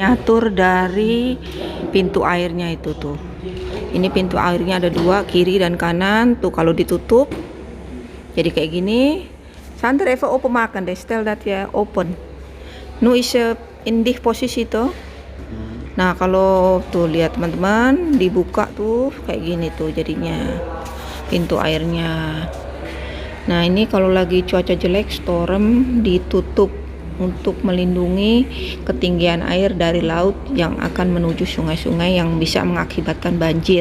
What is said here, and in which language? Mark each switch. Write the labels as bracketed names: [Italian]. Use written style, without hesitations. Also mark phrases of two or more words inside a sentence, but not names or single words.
[Indonesian] miniatur dari pintu airnya itu tuh. Ini pintu airnya ada dua, kiri dan kanan. Tuh kalau ditutup jadi kayak gini. [Dutch] Sander even open maken deh, stel dat ya open. Nu is in die posisi tuh. [Indonesian] Nah kalau tuh lihat teman-teman, dibuka tuh kayak gini tuh jadinya pintu airnya. Nah ini kalau lagi cuaca jelek, storm, ditutup untuk melindungi ketinggian air dari laut yang akan menuju sungai-sungai yang bisa mengakibatkan banjir.